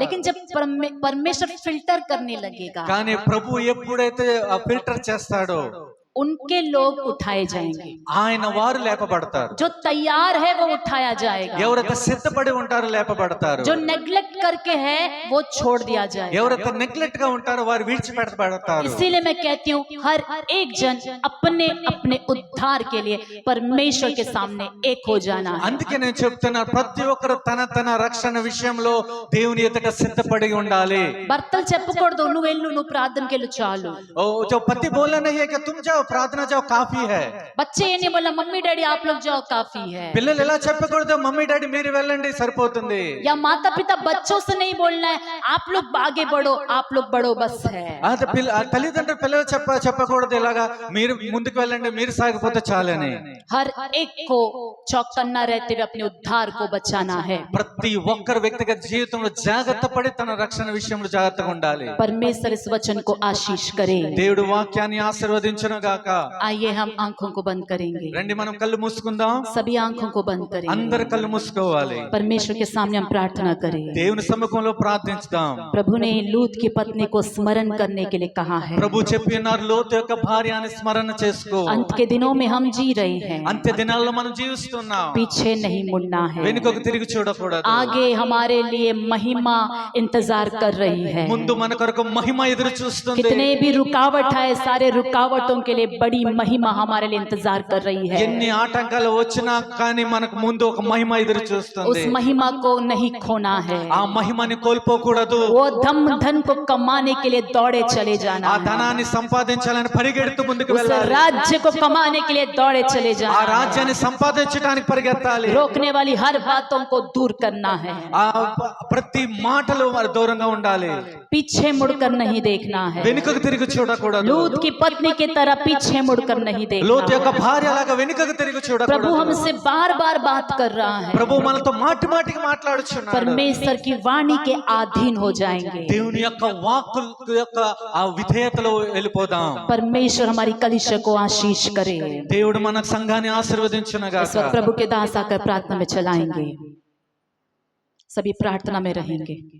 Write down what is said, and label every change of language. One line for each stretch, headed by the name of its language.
Hindi: लेकिन जब परमेश्वर फिल्टर करने लगेगा,
Telugu: కానీ ప్రభు ఎప్పుడైతే ఫిల్టర్ చేస్తాడో
Hindi: उनके लोग उठाए जाएंगे.
Telugu: ఆయన వారు లేపబడతారు.
Hindi: जो तैयार है वो उठाया जाएगा.
Telugu: ఎవరైతే సిద్ధపడి ఉంటారో లేపబడతారు.
Hindi: जो नेग्लेक्ट करके है वो छोड़ दिया जाएगा.
Telugu: ఎవరైతే నెగ్లెక్ట్ గా ఉంటారో వారు విడిచిపెట్టబడతారు.
Hindi: इसीलिए मैं कहती हूँ हर एक जन अपने अपने उद्धार के लिए परमेश्वर के सामने एक हो जाना है.
Telugu: అందుకే నేను చెప్తున్నా ప్రతి ఒక్కరు తన తన రక్షణ విషయంలో దేవుని ఎదుట సిద్ధపడి ఉండాలి. భర్తలు చెప్పకూడదు నువ్వు వెళ్ళు, నువ్వు ప్రార్థనకి వెళ్ళు చాలు.
Hindi: ओ जो पति बोला नहीं है कि तुम जाओ प्रार्थना जाओ काफी है. बच्चे ये नहीं बोला मम्मी डैडी आप लोग जाओ काफी है.
Telugu: పిల్లలు ఎలా చెప్పకూడదు మమ్మీ డాడీ మీరు వెళ్ళండి సరిపోతుంది.
Hindi: या माता पिता बच्चों से नहीं बोलना है आप लोग आगे बढ़ो, आप लोग बढ़ो बस है.
Telugu: తల్లిదండ్రులు పిల్లలు చెప్పకూడదు ఇలాగా మీరు ముందుకు వెళ్ళండి మీరు సాగిపోతే చాలని.
Hindi: हर एक को चौकन्ना रहते हुए अपने उद्धार को बचाना है.
Telugu: ప్రతి ఒక్కరు వ్యక్తిగత జీవితంలో జాగ్రత్త పడి తన రక్షణ విషయంలో జాగ్రత్తగా ఉండాలి.
Hindi: परमेश्वर इस वचन को आशीष करे.
Telugu: దేవుడు వాక్యాన్ని ఆశీర్వదించును గాక.
Hindi: आइए हम आंखों को बंद करेंगे.
Telugu: రండి మనం కళ్ళు మూసుకుందాం.
Hindi: सभी आंखों को बंद करेंगे.
Telugu: అందరు కళ్ళు మూసుకోవాలి.
Hindi: परमेश्वर के सामने हम प्रार्थना करें.
Telugu: దేవుని సముఖంలో ప్రార్థించుదాం.
Hindi: प्रभु ने लूत की पत्नी को स्मरण करने के लिए कहा है.
Telugu: ప్రభు చెప్పినారు లోతు యొక్క భార్యని స్మరణ చేసుకో.
Hindi: अंत के दिनों में हम जी रहे हैं.
Telugu: అంత్య దినాల్లో మనం జీవిస్తున్నాం.
Hindi: पीछे नहीं मुड़ना है.
Telugu: వెనుకకు తిరిగి చూడకూడదు.
Hindi: आगे हमारे लिए महिमा इंतजार कर रही है.
Telugu: ముందు మన కొరకు మహిమ ఎదురు చూస్తుంది.
Hindi: कितने भी रुकावट है सारे रुकावटों के लिए बड़ी महिमा हमारे लिए इंतजार कर रही है.
Telugu: ఎన్ని ఆటంకాలు వచ్చినా కానీ మనకు ముందు ఒక మహిమ ఎదురు
Hindi: उस
Telugu: చూస్తుంది.
Hindi: महिमा को नहीं खोना है.
Telugu: ఆ మహిమని కోల్పోకూడదు.
Hindi: वो धन को कमाने के लिए दौड़े चले
Telugu: ఆ
Hindi: जाना है.
Telugu: ధనాన్ని సంపాదించాలని పరిగెడుతూ ముందుకు
Hindi: उस
Telugu: వెళ్ళాలి.
Hindi: राज्य को कमाने के लिए दौड़े चले
Telugu: ఆ
Hindi: जाना है.
Telugu: రాజ్యాన్ని సంపాదించడానికి పరిగెత్తాలి.
Hindi: रोकने वाली हर बातों को दूर करना है.
Telugu: ఆ ప్రతి మాటలు మరి దూరంగా ఉండాలి.
Hindi: पीछे मुड़कर नहीं देखना है.
Telugu: వెనుకకు తిరిగి చూడకూడదు.
Hindi: लूत की पत्नी की तरह पीछे मुड़कर नहीं
Telugu: లోతు
Hindi: देखना.
Telugu: యొక్క భార్య అలాగా వెనుకకు తిరిగి
Hindi: प्रभु
Telugu: చూడకూడదు.
Hindi: हमसे बार बार बात कर रहा है.
Telugu: ప్రభు మనతో మాటి మాటికి మాట్లాడుచున్నాడు.
Hindi: परमेश्वर की वाणी के अधीन हो जाएंगे.
Telugu: దేవుని యొక్క వాక్కు యొక్క ఆ విధేయతలో వెళ్ళిపోదాం.
Hindi: परमेश्वर हमारी कलीसिया को आशीष करे.
Telugu: దేవుడు మన సంఘాన్ని ఆశీర్వదించునుగాక.
Hindi: इस वक्त प्रभु के दास आकर प्रार्थना में चलाएंगे. सभी प्रार्थना में रहेंगे.